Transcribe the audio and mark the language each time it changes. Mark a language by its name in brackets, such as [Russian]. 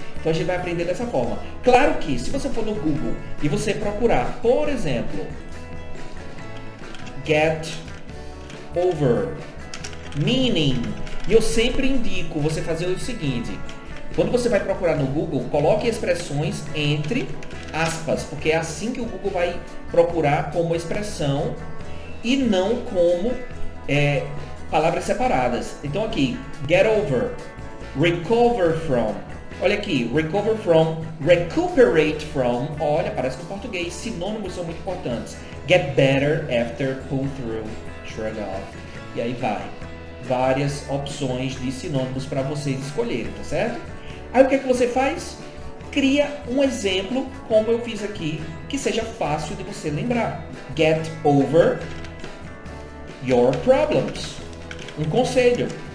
[Portuguese] Então a gente vai aprender dessa forma. Claro que, se você for no Google e você procurar, por exemplo, [English] get over, meaning, [Portuguese] e eu sempre indico você fazer o seguinte: quando você vai procurar no Google, coloque expressões entre aspas, porque é assim que o Google vai procurar como expressão e não como palavras separadas. Então aqui, [English] get over, recover from. [Portuguese] Olha aqui, [English] recover from, recuperate from. [Portuguese] Olha, parece que o português, sinônimos são muito importantes. [English] Get better after, pull through, shrug off. [Portuguese] E aí vai. Várias opções de sinônimos para vocês escolherem, tá certo? Aí o que é que você faz? Cria um exemplo, como eu fiz aqui, que seja fácil de você lembrar. [English] Get over your problems. [Portuguese] Um conselho.